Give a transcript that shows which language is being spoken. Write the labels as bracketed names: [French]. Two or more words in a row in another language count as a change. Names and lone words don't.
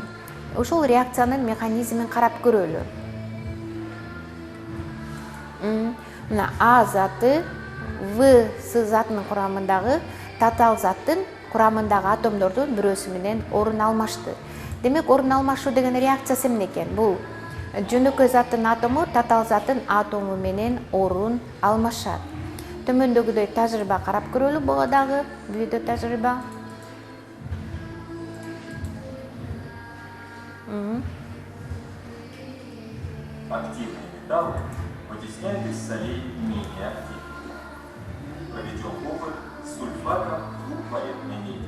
[Kyrgyz] Ошол реакциянын механизмин карап көрөлү. Мына А заты В С затынын курамындагы татаал заттын курамындагы атомдордун бирөөсү менен орун алмашты. Демек, орун алмашуу деген реакциясы эмне экен? Бул жөнөкөй заттын атому татаал заттын атому менен орун алмашат. Төмөндөгүдөй тажрыйба карап көрөлү. Буга дагы видео тажрыйба. [Russian] Активные металлы вытесняют из солей менее активные. Проведем опыт с сульфатом двухвалентной меди.